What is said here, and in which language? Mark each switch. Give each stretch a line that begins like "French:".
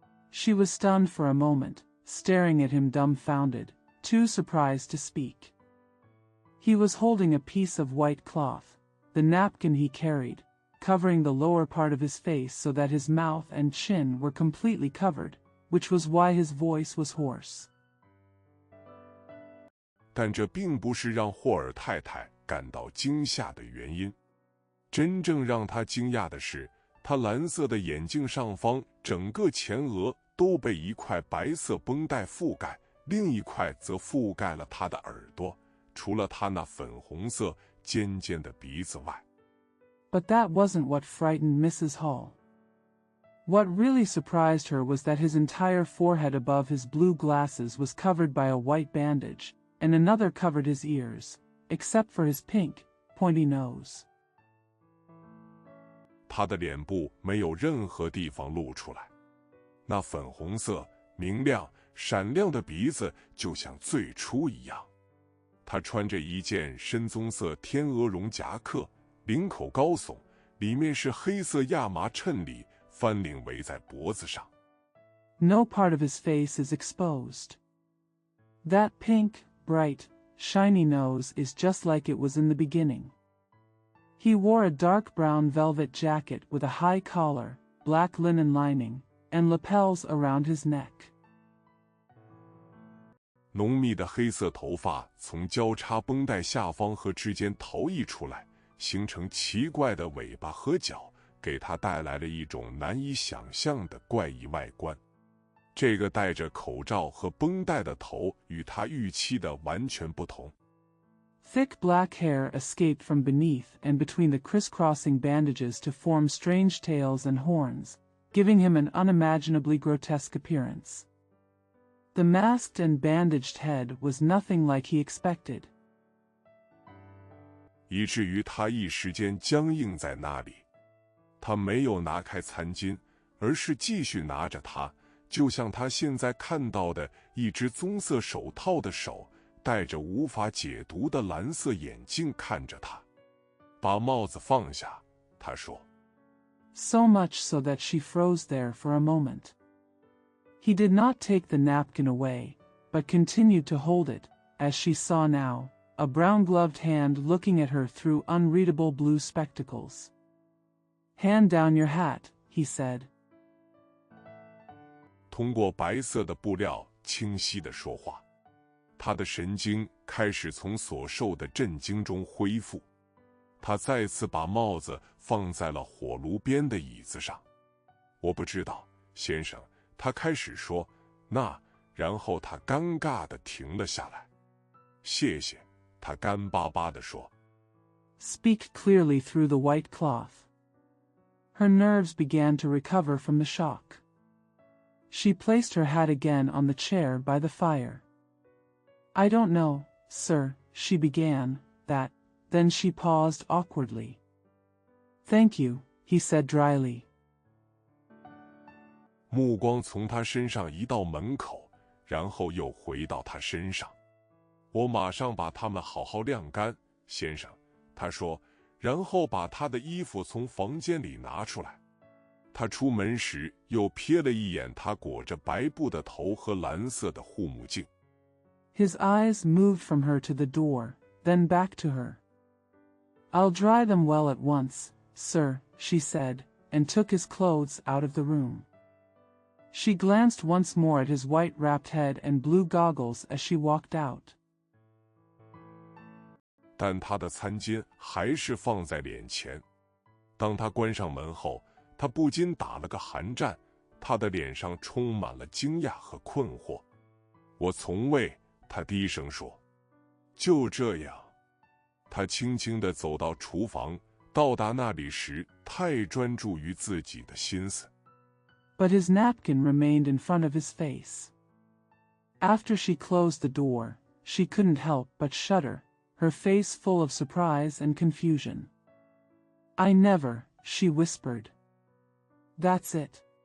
English: She was stunned for a moment, staring at him dumbfounded, too surprised to speak. He was holding a piece of white cloth, the napkin he carried, covering the lower part of his face so that his mouth and chin were completely covered, which was why his voice was hoarse.
Chinese: 但这并不是让霍尔太太感到惊吓的原因。真正让她惊讶的是，她蓝色的眼镜上方整个前额都被一块白色绷带覆盖，另一块则覆盖了她的耳朵，除了她那粉红色尖尖的鼻子外。
English: But that wasn't what frightened Mrs. Hall. What really surprised her was that his entire forehead above his blue glasses was covered by a white bandage, and another covered his ears, except for his pink, pointy nose.
Chinese: 他的脸部没有任何地方露出来，那粉红色、明亮、闪亮的鼻子就像最初一样。他穿着一件深棕色天鹅绒夹克，领口高耸，里面是黑色亚麻衬里，翻领围在脖子上。
English: No part of his face is exposed. That pink, bright, shiny nose is just like it was in the beginning. He wore a dark brown velvet jacket with a high collar, black linen lining, and lapels around his neck.
Chinese: 浓密的黑色头发从交叉绷带下方和之间逃逸出来，形成奇怪的尾巴和角，给他带来了一种难以想象的怪异外观。这个戴着口罩和绷带的头与他预期的完全不同。
English: Thick black hair escaped from beneath and between the crisscrossing bandages to form strange tails and horns, giving him an unimaginably grotesque appearance. The masked and bandaged head was nothing like he expected.
Chinese: 以至于他一时间僵硬在那里。他没有拿开餐巾，而是继续拿着它，就像他现在看到的一只棕色手套的手，戴着无法解读的蓝色眼镜看着他。把帽子放下，他说。
English: So much so that she froze there for a moment. He did not take the napkin away, but continued to hold it, as she saw now, a brown-gloved hand looking at her through unreadable blue spectacles. Hand down your hat, he said.
Chinese: 通过白色的布料清晰地说话，他的神经开始从所受的震惊中恢复。他再次把帽子放在了火炉边的椅子上。我不知道，先生，他开始说，然后他尴尬地停了下来。谢谢，他干巴巴地说。
English: Speak clearly through the white cloth. Her nerves began to recover from the shock. She placed her hat again on the chair by the fire. I don't know, sir, she began, then she paused awkwardly. Thank you, he said dryly.
Chinese: 目光从他身上移到门口，然后又回到他身上。我马上把它们好好晾干，先生，他说，然后把他的衣服从房间里拿出来。他出门时又瞥了一眼他裹着白布的头和蓝色的护目镜。
English: His eyes moved from her to the door, then back to her. I'll dry them well at once, sir, she said, and took his clothes out of the room. She glanced once more at his white-wrapped head and blue goggles as she walked out.
Chinese: 但他的餐巾还是放在脸前。当他关上门后，他不禁打了个寒战，他的脸上充满了惊讶和困惑。我从未，他低声说。就这样，他轻轻地走到厨房，到达那里时太专注于自己的心思。
English: But his napkin remained in front of his face. After she closed the door, she couldn't help but shudder, her face full of surprise and confusion. I never, she whispered. That's it.